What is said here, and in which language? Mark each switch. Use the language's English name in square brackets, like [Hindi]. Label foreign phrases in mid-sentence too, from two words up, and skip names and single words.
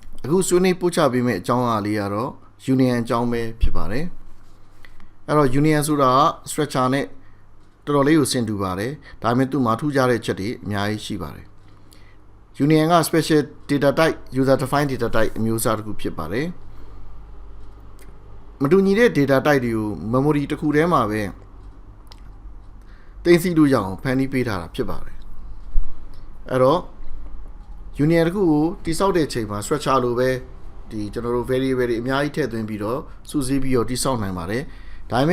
[Burmese] အခုဆွေးနွေးပို့ချပေးမယ့်အကြောင်းအရာလေးကတော့ union အကြောင်းပဲဖြစ်ပါတယ်အဲ့တော့ union ဆိုတာ structure နဲ့တော်တော်လေးကိုဆင်တူပါတယ်ဒါပေမဲ့သူ့မှာထူးခြားတဲ့ချက်တွေအများကြီးရှိပါတယ် union က [English] special data type user defined data type [Burmese] အမျိုးအစားတစ်ခုဖြစ်ပါတယ်မတူညီတဲ့ [English] data type [Burmese] တွေကို memory တစ်ခုထဲမှာပဲ သိသိလို့ရအောင်ဖန်တီးပေးထားတာဖြစ်ပါတယ်အဲ့တော့ union တစ်ခုကိုတိစောက်တဲ့အချိန်မှာ structure လိုပဲဒီကျွန်တော်တို့ variable တွေအများကြီးထည့်သွင်းပြီးတော့စုစည်းပြီးတော့တိစောက်နိုင်ပါတယ်ဒါပေ